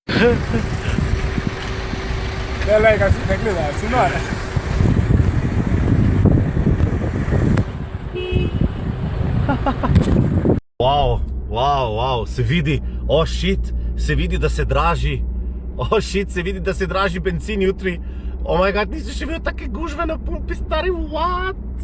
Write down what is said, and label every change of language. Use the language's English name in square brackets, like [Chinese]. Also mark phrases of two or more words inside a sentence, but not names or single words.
[Slovenian] Lej, kaj si te gledaj, si nore. [English] Wow, se vidi, shit, [Slovenian] se vidi, da se draži. Shit, se vidi, da se draži benzin jutri. [English] Oh my god, [Slovenian] nisi še bil take gužve na pumpi, [English] stari, what?